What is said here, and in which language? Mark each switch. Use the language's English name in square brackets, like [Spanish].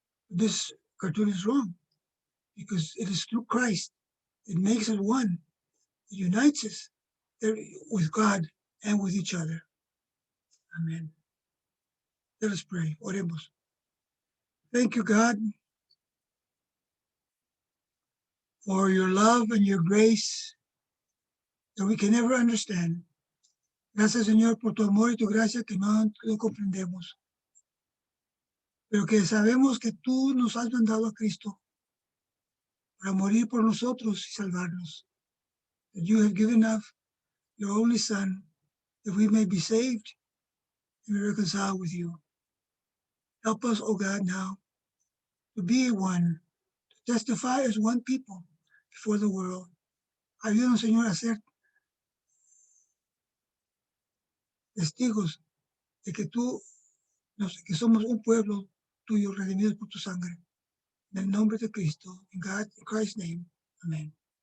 [English] This cartoon is wrong, because it is through Christ. It makes us one. It unites us with God and with each other. Amen. Let us pray. [Spanish] Oremos. [English] Thank you, God, for your love and your grace that we can never understand. [Spanish] Gracias, Señor, por tu amor y tu gracia que no comprendemos. Pero que sabemos que tú nos has mandado a Cristo para morir por nosotros y salvarnos. [English] That you have given us your only Son, that we may be saved and be reconciled with you. Help us, O God, now to be one, to testify as one people before the world. [Spanish] Ayúdanos, Señor, a ser testigos de que que somos un pueblo tuyo, redimidos por tu sangre. En el nombre de Cristo, [English] in Christ's name, [Spanish] amén.